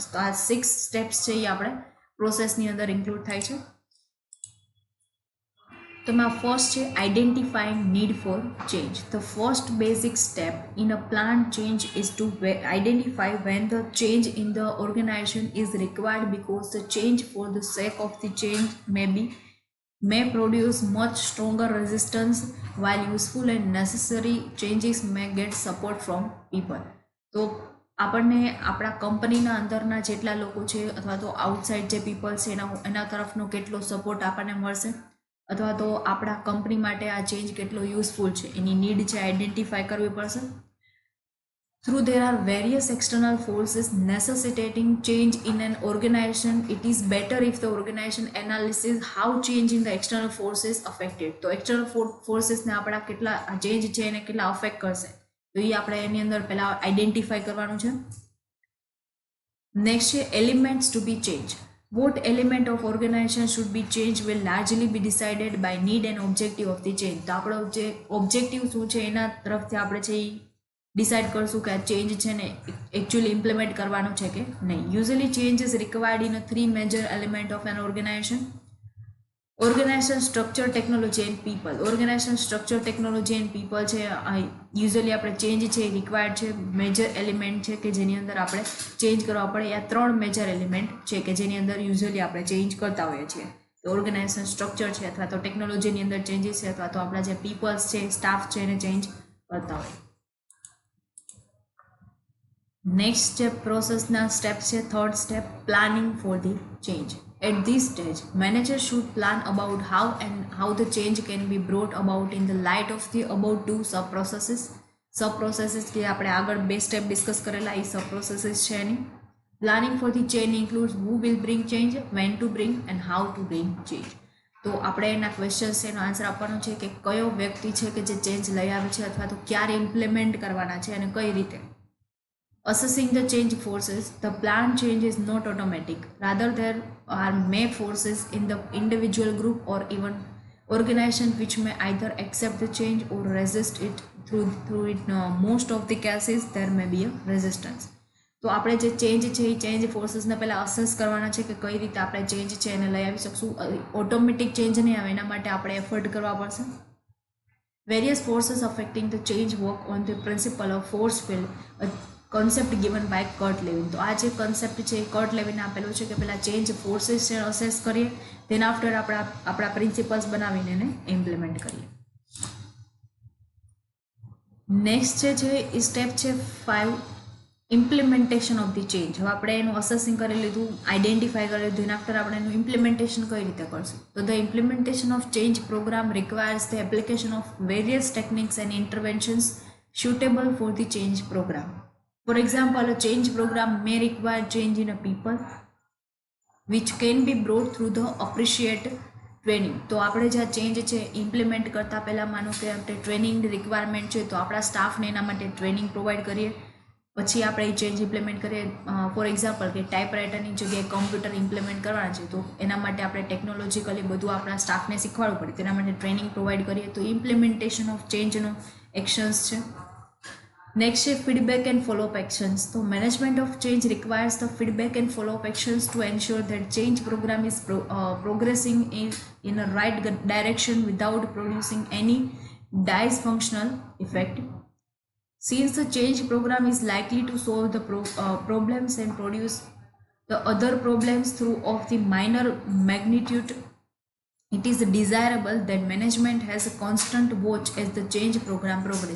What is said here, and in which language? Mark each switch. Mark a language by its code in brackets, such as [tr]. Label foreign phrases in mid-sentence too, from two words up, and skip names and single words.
[gu] તો આ 6 સ્ટેપ્સ છે એ આપણે પ્રોસેસની અંદર ઇન્ક્લુડ થાય છે. તો એમાં ફર્સ્ટ છે [en] identifying need for change. the first basic step in a plan change is to identify when the change in the organization is required because the change for the sake of the change may produce much stronger resistance while useful and necessary changes may get support from people. [gu] તો આપણને આપણા કંપનીના અંદરના જેટલા લોકો છે અથવા તો આઉટસાઇડ જે પીપલ છે એના તરફનો કેટલો સપોર્ટ આપણને મળશે અથવા તો આપણા કંપની માટે આ ચેન્જ કેટલો યુઝફુલ છે એની નીડ છે આઈડેન્ટિફાઈ કરવી પડશે. [en] Through there are various external forces necessitating change in an organization, it is better if the organization analyzes how change in the external forces affected. [gu] તો [en] external forces [gu] ને આપણા કેટલા ચેન્જ છે એને કેટલા અફેક્ટ કરશે તો એ આપણે એની અંદર પહેલા આઈડેન્ટિફાઈ કરવાનું છે. [en] નેક્સ્ટ છે elements to be change. What element of organization should be changed will largely be decided by need and objective of the change. [gu] તો આપણો જે ઓબ્જેક્ટિવ શું છે એના તરફથી આપણે છે એ ડિસાઇડ કરશું કે આ ચેન્જ છે ને [en] actually implement [gu] કરવાનું છે કે નહીં. [en] usually change is required in 3 major element of an organization. organization structure technology and people. organization structure technology and people [gu] છે યુઝલી આપણે ચેન્જ છે એ રિક્વાયર્ડ છે [en] major element [gu] છે કે જેની અંદર આપણે ચેન્જ કરવા પડે. આ 3 [en] major element [gu] છે કે જેની અંદર યુઝલી આપણે ચેન્જ કરતા હોઈએ છીએ. તો [en] organization structure [gu] છે અથવા તો ટેકનોલોજીની અંદર ચેન્જીસ છે અથવા તો આપણા જે પીપલ્સ છે સ્ટાફ છે એને ચેન્જ કરતા હોય. નેક્સ્ટ જે પ્રોસેસના સ્ટેપ છે [en] third step planning for the change. At this stage, managers should plan about how the change can be brought about in the light of the above two sub-processes. [gu] Sub-processes કે આપણે આગળ 2 સ્ટેપ ડિસ્કસ કરેલા એ sub-processes છે એની. [en] Planning for the change includes who will bring change, when to bring and how to bring change. [gu] તો આપણે એના ક્વેશ્ચન્સ એનો આન્સર આપવાનો છે કે કયો વ્યક્તિ છે કે જે ચેન્જ લઈ આવે છે અથવા તો ક્યારે ઇમ્પ્લિમેન્ટ કરવાના છે અને કઈ રીતે. [en] Assessing the change forces, the planned change is not automatic. Rather, there are may forces in the individual group or even organization which may either accept the change or resist it. Through it, most of the cases there may be a resistance. [gu] તો આપણે જે ચેન્જ છે એ [en] change forcesને [gu] પહેલાં અસેસ કરવાના છે કે કઈ રીતે આપણે ચેન્જ છે એને લઈ આવી શકશું. ઓટોમેટિક ચેન્જ નહીં આવે એના માટે આપણે એફર્ટ કરવા પડશે. [en] Various forces affecting the change work on the principle of force field. concept given by Kurt Lewin. [gu] તો આ જે કન્સેપ્ટ છે કર્ટ લેવિને આપેલો છે કે પહેલાં ચેન્જ ફોર્સીસ છે અસેસ કરીએ, તેના આફ્ટર આપણા પ્રિન્સિપલ્સ બનાવીને એને ઇમ્પ્લિમેન્ટ કરીએ. નેક્સ્ટ જે છે એ સ્ટેપ છે 5, [en] implementation of the change. [gu] હવે આપણે એનું અસેસિંગ કરી લીધું, આઈડેન્ટિફાઈ કરી લીધું, એના આફ્ટર આપણે એનું ઇમ્પ્લિમેન્ટેશન કઈ રીતે કરશું. [en] તો the implementation of change program requires the application of various techniques and interventions suitable for the change program. For example, a change program may require change in a people which can be brought through the appropriate training. [gu] તો આપણે જે ચેન્જ છે ઇમ્પ્લિમેન્ટ કરતાં પહેલાં માનો કે આપણે ટ્રેનિંગની રિક્વાયરમેન્ટ છે, તો આપણા સ્ટાફને એના માટે [en] training provide [gu] કરીએ, પછી આપણે એ [en] change implement [gu] કરીએ. [en] for example [gu] કે ટાઈપરાઇટરની જગ્યાએ [en] computer implement [gu] કરવાના છે, તો એના માટે આપણે ટેકનોલોજીકલી બધું આપણા સ્ટાફને શીખવાડવું પડે, તેના માટે [en] training provide [gu] કરીએ. તો [en] implementation of changeનો [gu] એક્શન્સ છે. નેક્સ્ટ છે [en] feedback and followup actions. તો management of change requires the feedback and followup actions to ensure that change program is progressing in a right direction without producing any dysfunctional effect. Since the change program is likely to solve the problems and produce the other problems through of the minor magnitude, it is desirable that management has a constant watch as the change program progress.